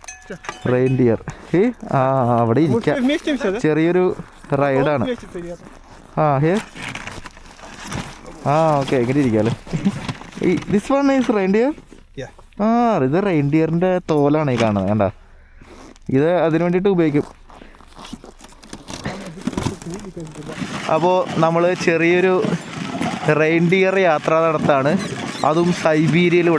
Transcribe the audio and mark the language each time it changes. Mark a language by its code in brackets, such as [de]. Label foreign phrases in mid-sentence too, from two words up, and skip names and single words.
[en] Monster. [ml] റെയിൻഡിയർ. ആ അവിടെ ഇരിക്കാം. [ru] Вместе все, да? [ml] ചെറിയൊരു റൈഡാണ്. [ru] Вместе приятно. [ml] ആ ഹിയർ. ആ ഓക്കെ എങ്ങനെ ഇരിക്കാമല്ലോ. [en] This one is reindeer. Yeah. [ml] ആ ഇത് റെയിൻഡിയറിൻ്റെ തോലാണ് ഈ കാണുന്നത് കണ്ട. ഇത് അതിന് വേണ്ടിയിട്ട് ഉപയോഗിക്കും. അപ്പോൾ നമ്മൾ ചെറിയൊരു റെയിൻഡിയർ യാത്ര നടത്താണ്, അതും സൈബീരിയയിലൂടെ.